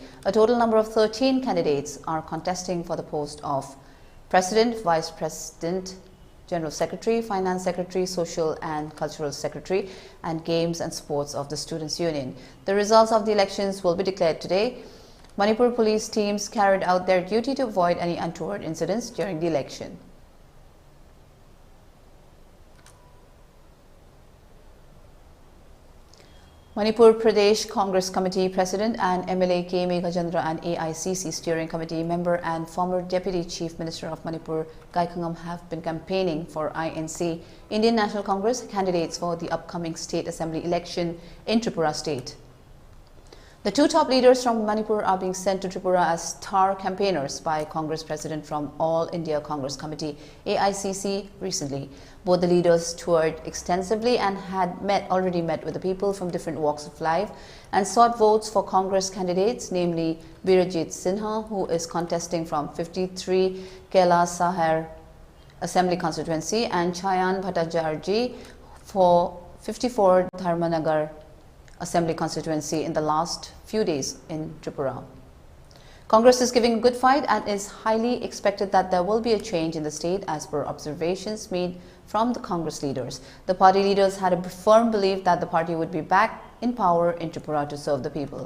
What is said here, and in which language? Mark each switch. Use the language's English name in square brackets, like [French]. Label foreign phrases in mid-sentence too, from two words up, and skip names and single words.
[English] A total number of 13 candidates are contesting for the post of President, Vice President, General Secretary, Finance Secretary, Social and Cultural Secretary, and Games and Sports of the Students' Union. The results of the elections will be declared today. Manipur police teams carried out their duty to avoid any untoward incidents during the election. Manipur Pradesh Congress Committee President and MLA K. Meghachandra and AICC Steering Committee member and former Deputy Chief Minister of Manipur, Kaikangam, have been campaigning for INC, Indian National Congress, candidates for the upcoming State Assembly election in Tripura State. The 2 top leaders from Manipur are being sent to Tripura as star campaigners by Congress President from All India Congress Committee, AICC, recently. Both the leaders toured extensively and had already met with the people from different walks of life and sought votes for Congress candidates, namely Birajit Sinha, who is contesting from 53 Kela Sahar Assembly Constituency, and Chayan Bhattacharjee for 54 Dharmanagar Assembly Constituency in the last few days in Tripura. Congress is giving a good fight and is highly expected that there will be a change in the state as per observations made from the Congress leaders. The party leaders had a firm belief that the party would be back in power in Tripura to serve the people.